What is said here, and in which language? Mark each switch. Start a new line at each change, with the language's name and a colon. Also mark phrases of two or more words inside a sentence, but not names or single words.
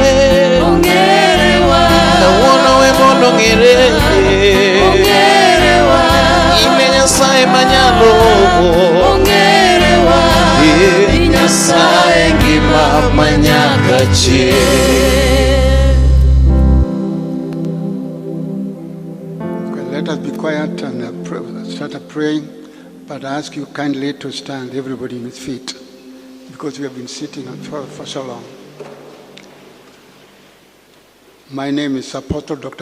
Luo (Kenya and Tanzania): Kawuono we mondo ongere. Ni Nyasaye manyalo. Ni Nyasaye ngima nyaka chieng'.
English: Let us be quiet and start praying, but I ask you kindly to stand, everybody in his feet, because we have been sitting for so long. My name is Apostle Dr.